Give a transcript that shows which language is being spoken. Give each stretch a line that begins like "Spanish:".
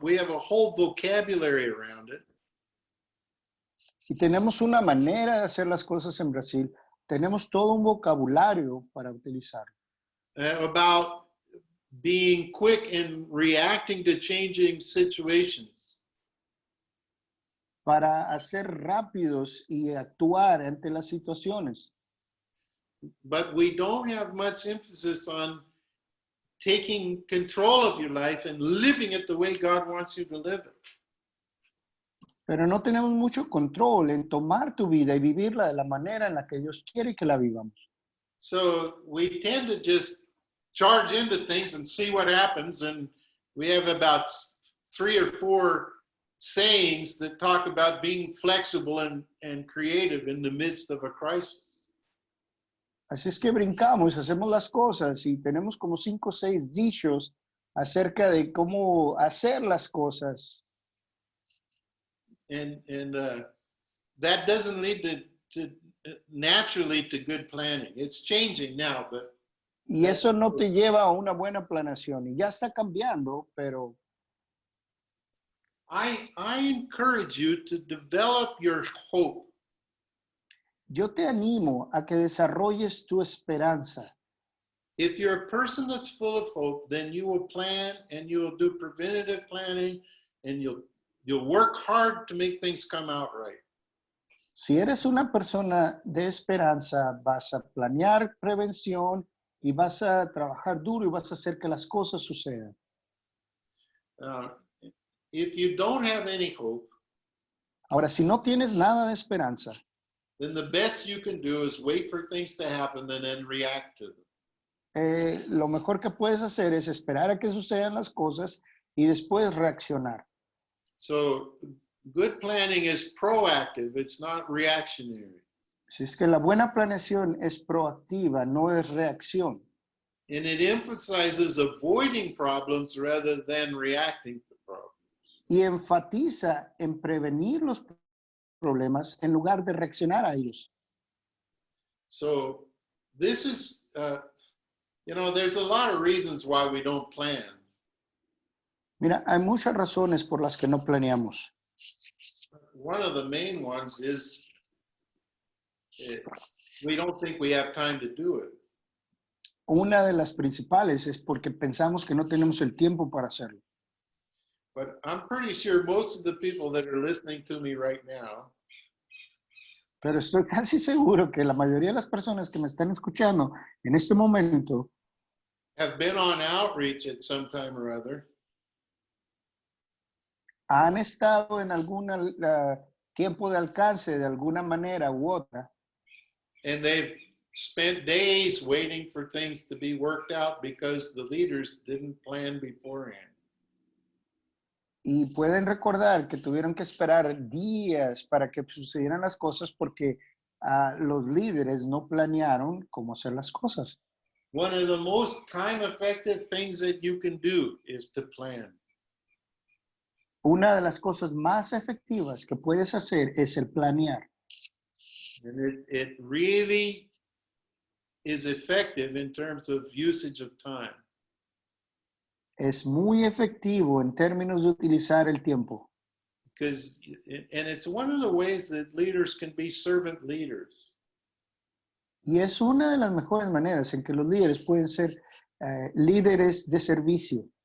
English: We have a whole vocabulary around it.
Spanish: Y tenemos una manera de hacer las cosas en Brasil. Tenemos todo un vocabulario para utilizar.
English: About being quick in reacting to changing situations.
Spanish: Para hacer rápidos y actuar ante las situaciones.
English: But we don't have much emphasis on taking control of your life and living it the way God wants you to live it.
Spanish: Pero no tenemos mucho control en tomar tu vida y vivirla de la manera en la que Dios quiere que la vivamos.
English: So we tend to just charge into things and see what happens. And we have about 3 or 4 sayings that talk about being flexible and creative in the midst of a crisis.
Spanish: Así es que brincamos, hacemos las cosas y tenemos como 5 o 6 dichos acerca de cómo hacer las cosas.
English: And that doesn't lead to naturally to good planning. It's changing now, but
Spanish: y eso no te lleva a una buena planeación y ya está cambiando, pero
English: I encourage you to develop your hope.
Spanish: Yo te animo a que desarrolles tu esperanza.
English: If you're a person that's full of hope, then you will plan and you will do preventative planning and you'll You'll work hard to make things come out right.
Spanish: Si eres una persona de esperanza, vas a planear prevención y vas a trabajar duro y vas a hacer que las cosas sucedan.
English: If you don't have any hope,
Spanish: Ahora, si no tienes nada de esperanza,
English: then the best you can do is wait for things to happen and then react to them.
Spanish: lo mejor que puedes hacer es esperar a que sucedan las cosas y después reaccionar.
English: So good planning is proactive, it's not reactionary.
Spanish: Si es que la buena planeación es proactiva, no es reacción.
English: And it emphasizes avoiding problems rather than reacting to problems.
Spanish: Y enfatiza en prevenir los problemas en lugar de reaccionar a ellos.
English: So this is, there's a lot of reasons why we don't plan.
Spanish: Mira, hay muchas razones por las que no planeamos.
English: One of the main ones is we don't think we have time to do it.
Spanish: Una de las principales es porque pensamos que no tenemos el tiempo para hacerlo.
English: But I'm pretty sure most of the people that are listening to me right now
Spanish: Pero estoy casi seguro que la mayoría de las personas que me están escuchando en este momento
English: have been on outreach at some time or other.
Spanish: Han estado en algún tiempo de alcance de alguna manera u otra.
English: And they've spent days waiting for things to be worked out because the leaders didn't plan beforehand.
Spanish: Y pueden recordar que tuvieron que esperar días para que sucedieran las cosas porque los líderes no planearon cómo hacer las cosas.
English: One of the most time-effective things that you can do is to plan.
Spanish: Una de las cosas más efectivas que puedes hacer es el planear.
English: And it really is effective in terms of usage of time.
Spanish: Es muy efectivo en términos de utilizar el tiempo.
English: And it's one of the ways that leaders can be servant leaders.
Spanish: Y es una de las mejores maneras en que los líderes pueden ser líderes de servicio.